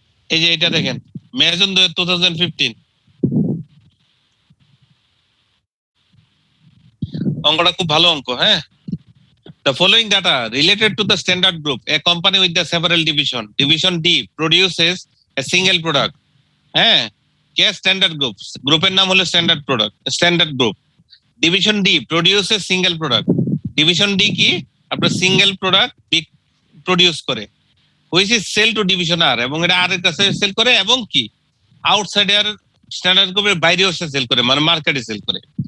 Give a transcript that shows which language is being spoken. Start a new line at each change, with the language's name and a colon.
Bangla: এই যে এটা দেখেন, মে জুন 2015 অঙ্কটা খুব ভালো অঙ্ক, হ্যাঁ?
English: The following data related to the standard group, a company with the several division. Division D produces a single product.
Bangla: হ্যাঁ, কে স্ট্যান্ডার্ড গ্রুপ? গ্রুপের নাম হলো standard product, standard group.
English: Division D produces single product.
Bangla: Division D কি? আপনার single product produce করে,
English: which is sell to division R,
Bangla: এবং এটা আর এর কাছে সেল করে, এবং কি আউটসাইড আর স্ট্যান্ডার্ড গ্রুপের বাইরেও সে সেল করে, মানে মার্কেটে সেল করে।